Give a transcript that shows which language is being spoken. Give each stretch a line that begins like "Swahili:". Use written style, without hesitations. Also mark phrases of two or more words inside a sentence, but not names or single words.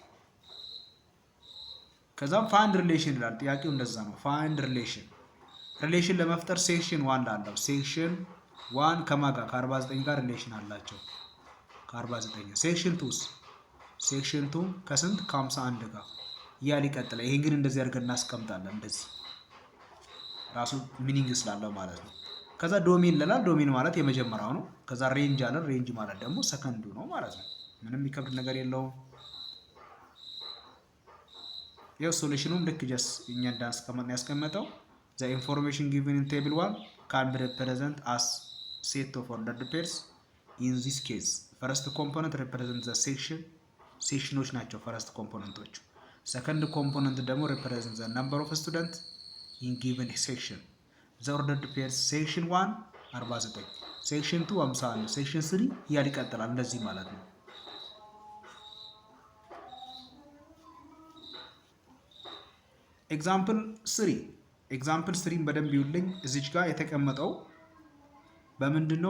Amharic: ከዛም
English: find relation
Amharic: ይላል። ጥያቄው እንደዛ ነው።
English: find relation
Amharic: ለመፍጠር ሴክሽን 1 ላለው ሴክሽን 1 ከማጋ ከ49 ጋር ሪሌሽን አላቸው ከ49። ሴክሽን 2 ከስንት ከ51 ጋር እያለ ይቀጥላል። ይሄን ግን እንደዚህ አድርገን እናስቀምጣለን። እንደዚህ ራሱ ሚኒንግ ስላለው ማለት ነው። ከዛ ዶሜን ይላል። ዶሜን ማለት የመጀመሪያው ነው። ከዛ ሬንጅ አለ። ሬንጅ ማለት ደግሞ ሰከንዱ ነው ማለት ነው። ምንም የሚከብድ ነገር የለውም። ይኸው ሶሉሽኑም ልክ ጀስ እኛ እንዳስቀመጥ ያስቀመጠው
English: the information given in table 1 can be represented as set of ordered pairs. in this case first component represents the
Amharic: ሴክሽኖች ናቸው ፈርስት ኮምፖነንቶቹ። ሰከንድ ኮምፖነንት ደግሞ
English: represents the number of students in given section. the ordered pairs
Amharic: ሴክሽን 1 49፣ ሴክሽን 2 51፣ ሴክሽን 3 እያለ ይቀጥላል። እንደዚህ ማለት ነው። ኤግዛምፕል 3 በደንብ ይውልኝ። እዚች ጋር የተቀመጠው በምንድነው?